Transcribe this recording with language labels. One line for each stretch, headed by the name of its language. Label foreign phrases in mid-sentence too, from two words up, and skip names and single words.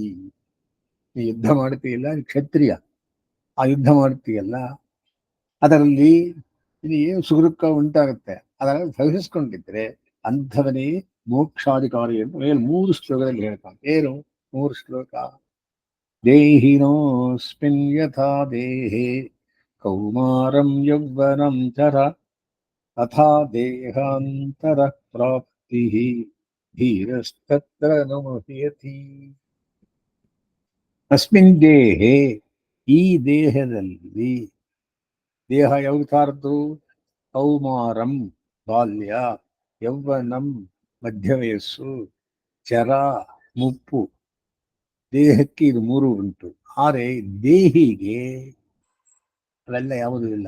Kannada: ನೀ ಯುದ್ಧ ಮಾಡ್ತೀಯಲ್ಲ, ಕ್ಷತ್ರಿಯ, ಆ ಯುದ್ಧ ಮಾಡ್ತೀಯಲ್ಲ, ಅದರಲ್ಲಿ ಏನು ಸುಖ ದುಃಖ ಉಂಟಾಗುತ್ತೆ, ಅದನ್ನು ಸಹಿಸಿಕೊಂಡಿದ್ರೆ ಅಂಥವನೇ ಮೋಕ್ಷಾಧಿಕಾರಿ ಅಂತ ಮೇಲೆ 3 ಶ್ಲೋಕದಲ್ಲಿ ಹೇಳ್ತಾನೆ. ಏನು 3 ಶ್ಲೋಕ?
Sanskrit: ದೇಹಿನೋಸ್ಮಿನ್ ಯಥಾ ದೇಹೇ ಕೌಮಾರಂ ಯೌವನಂ ಚರ ತಥಾ ದೇಹಾಂತರ ಪ್ರಾಪ್ತಿ ಧೀರಸ್ತತ್ರ ನ ಮುಹ್ಯತಿ. ಅಸ್ಮಿನ್ ದೇಹೆ,
Kannada: ಈ ದೇಹದಲ್ಲಿ, ದೇಹ ಯಾವ್ದಾರ್ದು? ಕೌಮಾರಂ ಬಾಲ್ಯ, ಯೌವನಂ ಮಧ್ಯ ವಯಸ್ಸು, ಚರ ಮುಪ್ಪು. ದೇಹಕ್ಕೆ ಇದು ಮೂರು ಉಂಟು. ಆದರೆ ದೇಹಿಗೆ ಅವೆಲ್ಲ ಯಾವುದೂ ಇಲ್ಲ.